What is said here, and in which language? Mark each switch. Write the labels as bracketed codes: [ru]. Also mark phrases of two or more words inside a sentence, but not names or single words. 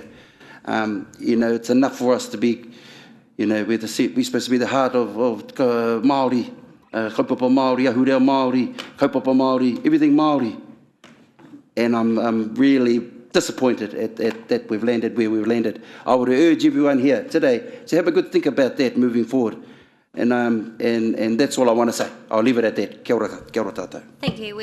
[en] It's enough for us to be, we're supposed to be the heart of Māori, [mi] kaupapa Māori, ahureo Māori, kaupapa Māori, [en] everything Māori. And I'm really disappointed at that we've landed where we've landed. I would urge everyone here today to have a good think about that moving forward. And that's all I want to say. I'll leave it at that. [mi] Kia ora tātou. [en] Thank you.